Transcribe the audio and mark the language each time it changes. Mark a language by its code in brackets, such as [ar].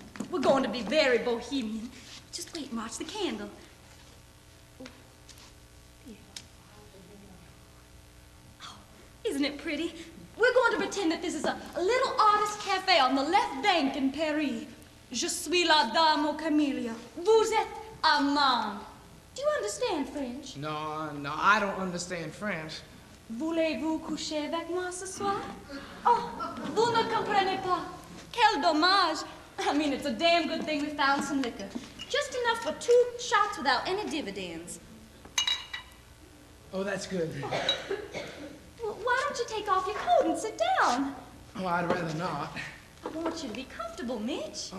[en] We're going to be very bohemian. Just wait and watch the candle. Oh, dear. Oh, isn't it pretty? We're going to pretend that this is a little artist cafe on the left bank in Paris. [fr] Je suis la dame aux camélias. Vous êtes Armand. [en] Do you understand French? No, I don't understand French. [fr] Voulez-vous coucher avec moi ce soir? Oh, vous ne comprenez pas. Quel dommage. [en] I mean, it's a damn good thing we found some liquor. Just enough for 2 shots without any dividends. Oh, that's good. Well, why don't you take off your coat and sit down? Oh, I'd rather not. I want you to be comfortable, Mitch.